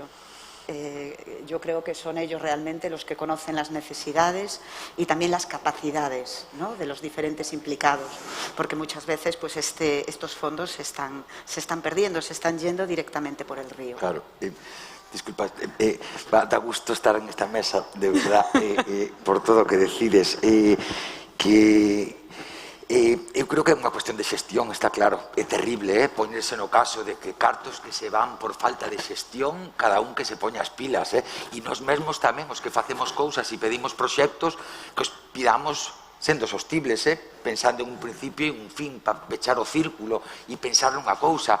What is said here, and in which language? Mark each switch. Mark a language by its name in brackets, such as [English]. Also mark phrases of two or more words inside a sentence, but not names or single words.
[Spanish] Yo creo que son ellos realmente los que conocen las necesidades y también las capacidades, ¿no?, de los diferentes implicados, porque muchas veces pues estos fondos se están perdiendo, se están yendo directamente por el río. Claro. Disculpa, da gusto estar en esta mesa, de verdad, [Galician] por todo o que decides. Eu creo que é unha cuestión de xestión, está claro, é terrible, poñerse no caso de que cartos que se van por falta de xestión, cada un que se poña as pilas, e nos mesmos tamén, os que facemos cousas e pedimos proxectos, que os pidamos sendo sostibles, pensando en un principio e un fin, para pechar o círculo e pensar nunha cousa.